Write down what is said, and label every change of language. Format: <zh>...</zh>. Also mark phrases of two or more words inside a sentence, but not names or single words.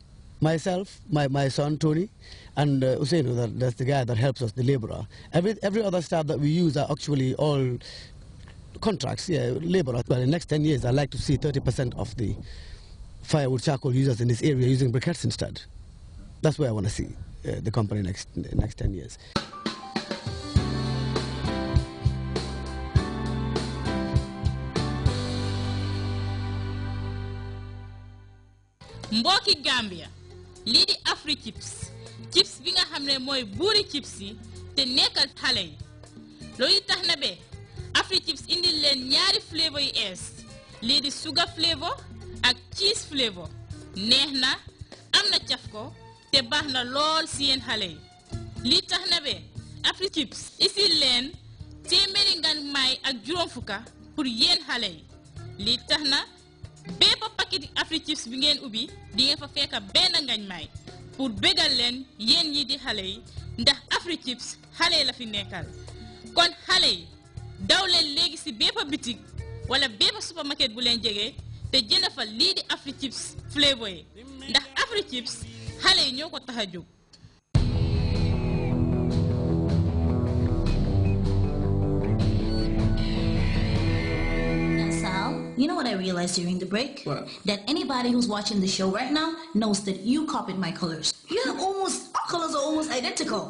<en>Myself, my son Tony, and Usainu, that's the guy that helps us, the laborer. Every other staff that we use are actually all contracts, labor. Well, in the next 10 years, I'd like to see 30% of the firewood charcoal users in this area using briquettes instead. That's where I want to see the company next 10 years.</en> <wo>Mbokki Gambia lii di Afri chips bi nga xam ne mooy buuri chips yi te nekkal xale yi loolu tax na be Afri chips indil leen ñaari flavor yu ees lii di sugar flavor ak</wo> <en>cheese flavor</en> <wo>neex na am na caf ko te baax na lool si yéen xale yi lii tax na be Afri chips isil leen téeméeri ngan may ak juróom fukka pour yéen xale yi lii tax na bépp paquet Afri chips bi ngeen ubbi di ngeen fa fekk benn ngañ may pour bégal leen yéen ñi di xale yi ndax Afri chips xale la fi nekkal kon xale yi daw leen léegi si bépp bitik wala bépp supermarket bu leen jege te jënd fa lii di Afri chips flavor yi ndax Afri chips xale yi ñoo ko tax a jóg.</wo> <en>You know what I realized during the break? What? That anybody who's watching the show right now knows that you copied my colors. You have our colors are almost identical.</en>